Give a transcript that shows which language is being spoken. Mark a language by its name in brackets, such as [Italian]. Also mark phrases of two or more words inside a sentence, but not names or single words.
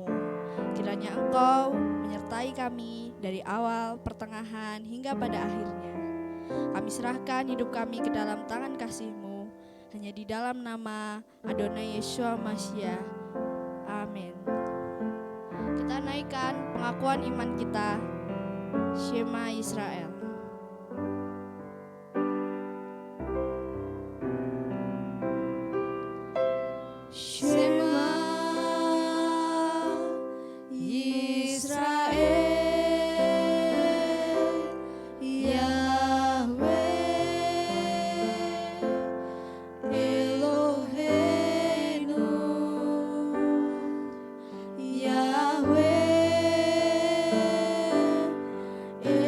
[Indonesian] Kiranya Engkau menyertai kami dari awal, pertengahan, hingga pada akhirnya. Kami serahkan hidup kami ke dalam tangan kasih-Mu, hanya di dalam nama [Hebrew] אדוני ישוע משיח. [Indonesian] Amin. Kita naikkan pengakuan iman kita, [Hebrew] שמע ישראל. שמע ישראל, יהוה אלוהינו, יהוה